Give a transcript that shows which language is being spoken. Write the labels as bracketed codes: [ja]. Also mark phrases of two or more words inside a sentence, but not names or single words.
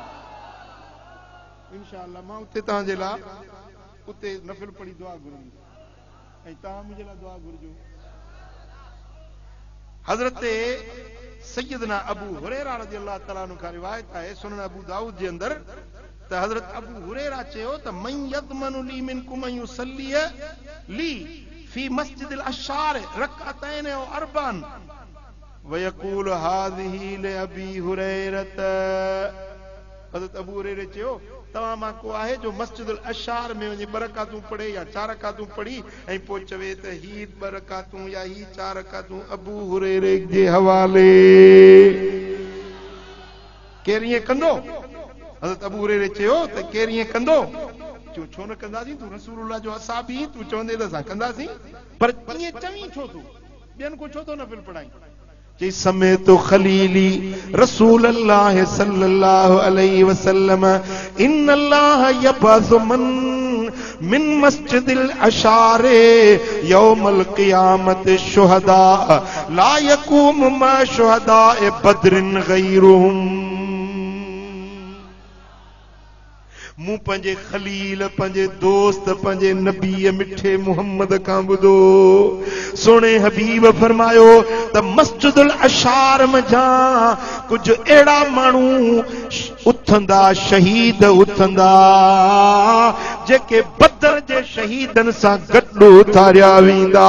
[ar] إن شاء الله [sd] मां उते तव्हांजे लाइ उते नफ़िल पढ़ी दुआ घुरंदुसि ऐं तव्हां मुंहिंजे लाइ दुआ घुरजो। हज़रत सैयदना अबू हुरैरा [ar] رضي الله تعالى عنه [sd] खां रिवायत आहे सुनन अबू दाऊद जे अंदर, त हज़रत अबू हुरैरा चयो त [ar] من يضمن لي منكم أن يصلي لي في مسجد العشار ركعتين أو أربعا ويقول هذه لأبي هريرة. [sd] हज़रत अबू हुरैरा चयो तव्हां मां को आहे जो मस्जिद अल-अशार में वञी 2 रकातूं पढ़े या 4 रकातूं पढ़ी ऐं पोइ चवे त ही 2 रकातूं या ही 4 रकातूं अबू हुरैरे जे हवाले। केरु ईअं कंदो? हज़रत अबू हुरैरे चयो त केरु ईअं कंदो? छो न कंदासीं, तूं रसूलुल्लाह जो असाबी, तूं चवंदे त असां कंदासीं, पर ईअं चवीं छो तूं? ॿियनि को छो थो नफ़िल पढ़ाई? [ar] चई سمعت خليلي رسول الله صلى الله عليه وسلم إن الله يبعث من من مسجد العشار يوم القيامة شهداء لا يقوم مع شهداء بدر غيرهم. [sd] मूं पंहिंजे खलील, पंहिंजे दोस्त, पंहिंजे नबी मिठे मुहम्मद खां ॿुधो, सोने हबीब फरमायो त मस्जिदुल अशार मझा कुछ अहिड़ा माण्हू उथंदा, शहीद उथंदा जेके बदर जे शहीदनि सां गॾु उथारिया वेंदा।